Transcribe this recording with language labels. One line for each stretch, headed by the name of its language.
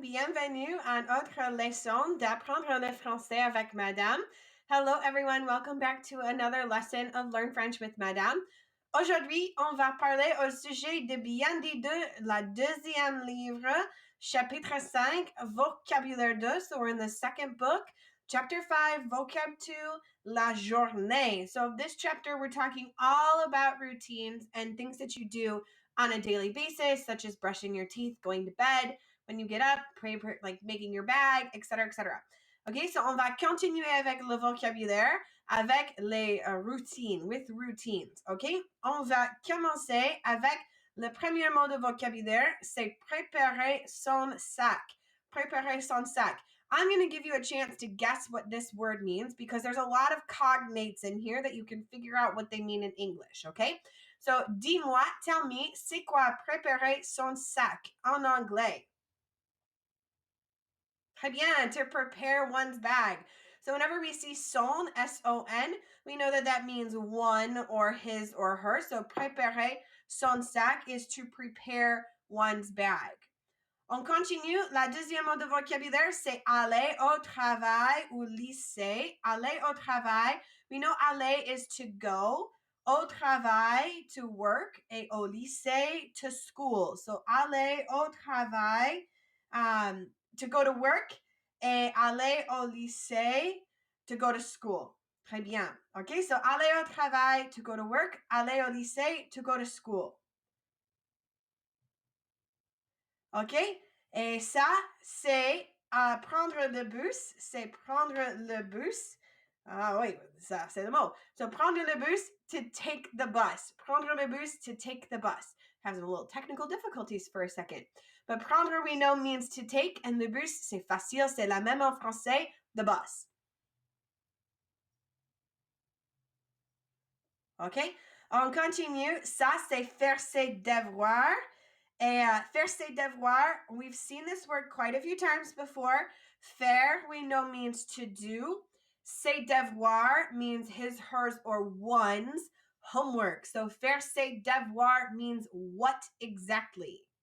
French: Bienvenue à notre leçon d'apprendre le français avec Madame.
English: Hello everyone, welcome back to another lesson of Learn French with Madame.
French: Aujourd'hui, on va parler au sujet de bien dit de la deuxième livre, chapitre 5, Vocabulaire 2.
English: So we're in the second book, chapter 5, vocab 2, la journée. So this chapter, we're talking all about routines and things that you do on a daily basis, such as brushing your teeth, going to bed, when you get up, like making your bag, etc., etc.
French: OK, so on va continuer avec le vocabulaire, avec les routines,
English: with routines.
French: OK, on va commencer avec le premier mot de vocabulaire, c'est préparer son sac. Préparer son sac.
English: I'm going to give you a chance to guess what this word means because there's a lot of cognates in here that you can figure out what they mean in English, okay?
French: So, dis-moi,
English: tell me,
French: c'est quoi préparer son sac en anglais? Très bien,
English: to prepare one's bag. So whenever we see son, S-O-N, we know that that means one or his or her. So préparer son sac is to prepare one's bag.
French: On continue. La deuxième mot de vocabulaire, c'est aller au travail ou lycée. Aller au travail.
English: We know aller is to go.
French: Au travail,
English: to work.
French: Et au lycée,
English: to school. So,
French: aller au travail,
English: to go to work.
French: Et aller au lycée,
English: to go to school.
French: Très bien.
English: OK, so
French: aller au travail,
English: to go to work.
French: Aller au lycée,
English: to go to school. OK?
French: Et ça, c'est prendre le bus. C'est prendre le bus. Ah oui, ça, c'est le mot.
English: So, prendre le bus, to take the bus. Prendre le bus, to take the bus. Having a little technical difficulties for a second. But prendre, we know, means to take, and le bus,
French: c'est facile, c'est la même en français,
English: the bus.
French: OK? On continue. Ça, c'est faire ses devoirs.
English: And faire ses devoirs, we've seen this word quite a few times before. Faire, we know, means to do. Ses devoirs means his, hers, or one's homework. So faire ses devoirs means what exactly?